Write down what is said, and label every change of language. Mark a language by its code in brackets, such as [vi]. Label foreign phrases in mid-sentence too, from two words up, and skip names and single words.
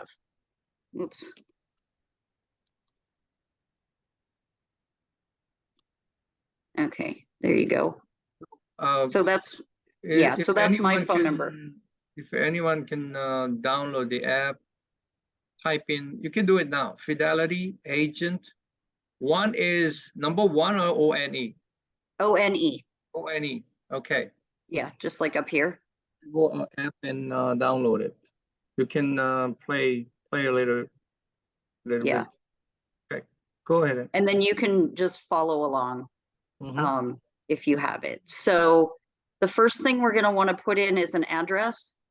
[en] Oops. Okay, there you go. So that's, yeah, so that's my phone number. If anyone can download the app, type in, you can do it now, Fidelity Agent. 1 is number 1 or O-N-E? O-N-E. O-N-E, okay. Yeah, just like up here. Go app and download it. You can play a little yeah. bit. Okay, go ahead. And then you can just follow along if you have it. So the first thing we're going to want to put in is an address.